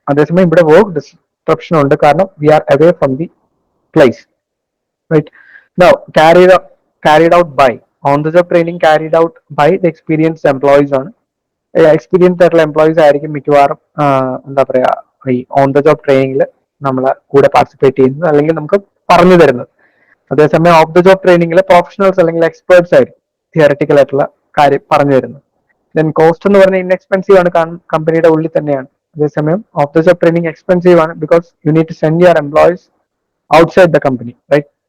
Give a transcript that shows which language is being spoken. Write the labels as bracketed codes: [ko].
[ml] അതേസമയം ഇവിടെ work disruption ഉണ്ട്, കാരണം [en] We are away from the place, right? Now, carried out by on the job training carried out by the experienced employees ആണ്. [ml] Experienced ആയിട്ടുള്ള employees ആയിരിക്കും മിക്കവാറും എന്താ പറയാ ഈ ഓൺ ദ ജോബ് ട്രെയിനിങ്ങിൽ നമ്മളെ കൂടെ പാർട്ടിസിപ്പേറ്റ് ചെയ്യുന്നത്, അല്ലെങ്കിൽ നമുക്ക് പറഞ്ഞു തരുന്നത്. അതേസമയം ഓഫ് ദ ജോബ് ട്രെയിനിങ്ങിൽ പ്രൊഫഷണൽസ് അല്ലെങ്കിൽ എക്സ്പേർട്സ് ആയിരിക്കും തിയറട്ടിക്കൽ ആയിട്ടുള്ള കാര്യം പറഞ്ഞു തരുന്നത്. ദെൻ കോസ്റ്റ് എന്ന് പറഞ്ഞാൽ ഇൻഎക്സ്പെൻസീവ് ആണ്, കമ്പനിയുടെ ഉള്ളിൽ തന്നെയാണ്. അതേസമയം of the job training expensive ആണ്, [en] Because you need to send your employees outside the company, right?